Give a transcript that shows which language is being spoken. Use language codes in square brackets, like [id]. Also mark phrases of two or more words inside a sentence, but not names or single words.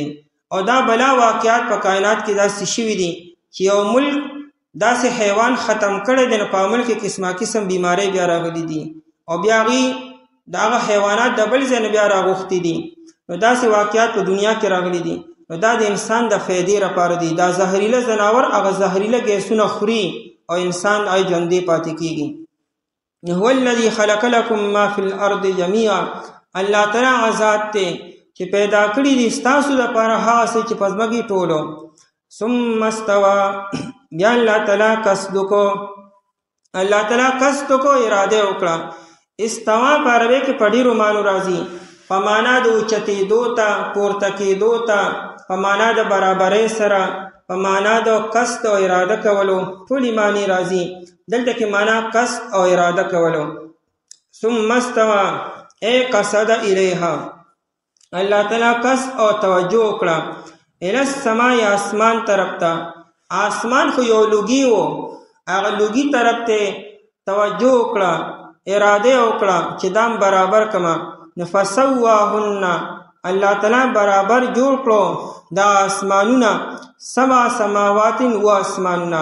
[ps] او دا بلا واقعات په کائنات کې داسې شوي دي چې یو ملک داسې حیوان ختم کړی دی، نو په ملک کې قسمه قسم بیماری بیا راغلي دي، او بیا هغې د هغه حیوانات د بل ځای نه بیا راغوښتي دي. نو داسې واقعات په دنیا کې راغلي دي، نو دا د انسان د فایدې لپاره دي. دا زهریله ځناور هغه زهریله ګیسونه خوري او انسان هغې ژوندی پاتې کېږي. [ar] هو الذي خلق لكم ما في الارض جميعا، [ps] الله تعالی هغه ذات دی چې پیدا کړي دي ستاسو دپاره هغه څه چې په ځمکې ټولو. [ar] ثم استوى [ps] بیا الله تعالی قصد وکړو، الله تعالی قصد وکړو، اراده وکړه. استوا په عربي کې په ډېرو معنو راځي، په معنا د اوچتېدو ته، پورته کېدو ته، په معنا د برابرۍ سره، په معنا د قصد او اراده کولو، ټولې معنی راځي. دلته کې معنا قصد او اراده کولو. [ar] ثم استوى ای قصد الیها، [ps] الله تعالی قصد او توجه وکړه [ar] الی السماء، [ps] آسمان طرف ته. آسمان خو یو لوګي و، هغه لوګي طرف ته توجه وکړه، اراده وکړه چې دام برابر کما. نو فسواهن، الله تعالی برابر جوړ کړو دا آسمانونه، [ar] سبع سماوات [ps] و آسمانونه.